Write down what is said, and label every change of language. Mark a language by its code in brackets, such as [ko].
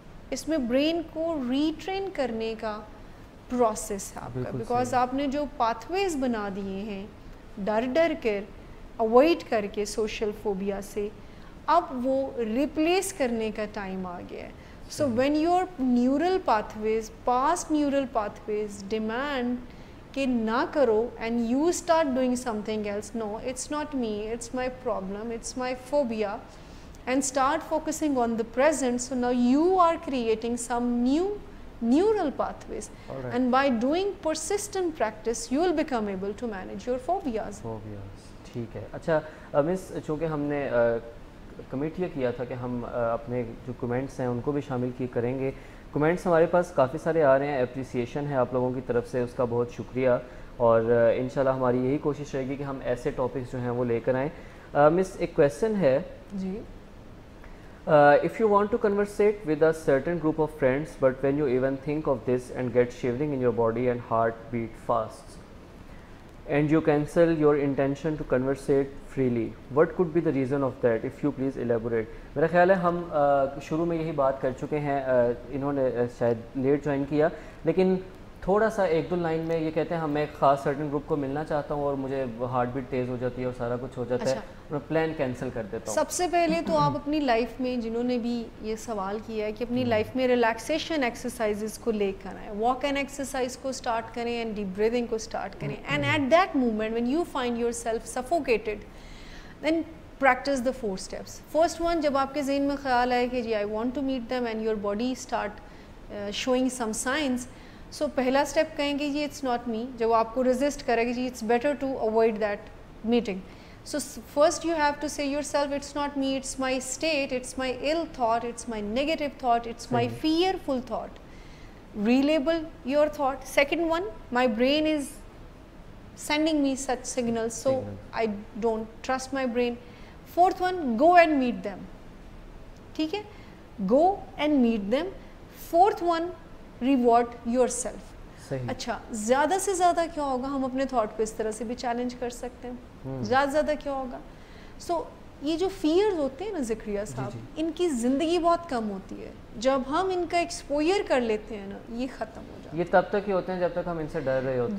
[ur] اس میں برین کو ری ٹرین کرنے کا پروسیس ہے آپ کا, بیکاز آپ نے جو پاتھ ویز بنا دیے ہیں ڈر کر, اوائڈ کر کے سوشل فوبیا سے, اب وہ ریپلیس کرنے کا ٹائم آ گیا ہے. [en] so when your neural pathways, past neural pathways demand [ur] کہ نہ کرو, [en] And you start doing something else, no it's not me, it's my problem, it's my phobia, and start focusing on the present. So now you are creating some new neural pathways. Alright. And by doing persistent practice you will become able to manage your phobias. [ur] ٹھیک ہے. اچھا مس, چونکہ ہم نے commit یہ کیا تھا کہ ہم اپنے جو کمنٹس ہیں ان کو بھی شامل کریں گے. کمنٹس ہمارے پاس کافی سارے آ رہے ہیں, اپریسیشن ہے آپ لوگوں کی طرف سے, اس کا بہت شکریہ, اور انشاءاللہ ہماری یہی کوشش رہے گی کہ ہم ایسے ٹاپکس جو ہیں وہ لے کر آئیں. مس, ایک کویسچن ہے جی. [en] if you want to conversate with a certain group of friends, but when you even think of this and get shivering in your body and heart beat fast, and you cancel your intention to conversate freely, what could be the reason of that? If you please elaborate. [ur] میرا خیال ہے ہم شروع میں یہی بات کر چکے ہیں, انہوں نے شاید لیٹ جوائن کیا, لیکن تھوڑا سا ایک دو لائن میں یہ کہتے ہیں ہم ایک خاص سرٹن گروپ کو ملنا چاہتا ہوں اور مجھے ہارٹ بیٹ تیز ہو جاتی ہے اور سارا کچھ ہو جاتا ہے, میں پلان کینسل کر دیتا ہوں. سب سے پہلے تو آپ اپنی لائف میں, جنہوں نے بھی یہ سوال کیا ہے, کہ اپنی لائف میں ریلیکسیشن ایکسرسائزز کو لے کر آئیں. واک اینڈ ایکسرسائز کو اسٹارٹ کریں اینڈ ڈیپ بریدنگ کو اسٹارٹ کریں. [en] And at that moment when you find yourself suffocated, then practice the 4 steps. First one, [ur] جب آپ کے ذہن میں خیال آئے کہ جی [en] I want to meet them and your body start showing some signs, سو [ur] پہلا اسٹیپ کہیں گے جی [en] It's not me. [ur] جب آپ کو ریزسٹ کرے گا جی [en] It's better to avoid that meeting. So first you have to say yourself, it's not me, it's my state, it's my ill thought, it's my negative thought, it's my fearful thought. Relabel your thought. Second one, my brain is sending me such signals, so I don't trust my brain. Fourth one, go and meet them. [ur] ٹھیک ہے, [en] go and meet them. Fourth one, reward yourself. [ur] اچھا, زیادہ سے زیادہ کیا ہوگا, ہم اپنے تھاٹ کو اس طرح سے بھی چیلنج کر سکتے ہیں. زیادہ سے زیادہ کیا ہوگا, سو یہ جو فیئرز ہوتے ہیں نا ذکریہ صاحب, ان کی زندگی بہت کم ہوتی ہے. جب ہم ان کا ایکسپوئر کر لیتے ہیں نا, یہ ختم ہو جاتا ہے. یہ تب تک ہی ہوتے ہیں جب تک ہم ان سے ڈر رہے ہوتے ہیں.